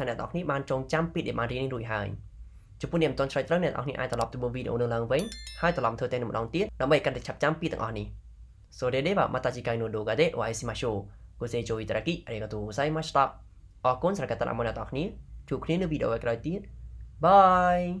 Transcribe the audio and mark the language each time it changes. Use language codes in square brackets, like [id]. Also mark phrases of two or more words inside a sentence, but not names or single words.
[km] អ្នកទាំងអស់គ្នាបានចងចាំពាក្យដែលបានរៀននេះរួចហើយចំពោះអ្នកមិនទាន់ឆ្លើយត្រូវអ្នកទាំងអស់គ្នាអាចត្រឡប់ទៅមើលវីដេអូនៅឡើងវិញហើយត្រឡប់ធ្វើតែម្ដងទៀតដើម្បីឲ្យកាន់តែឆាប់ចាំពាក្យទាំងអស់នេះ [ja] それではまた次回の動画でお会いしましょうご清聴いただきありがとうございました [km] អរគុណសម្រាប់ការតាមដានអ្នកទាំងអស់គ្នាជួបគ្នានៅវីដេអូក្រោយទៀតបាយ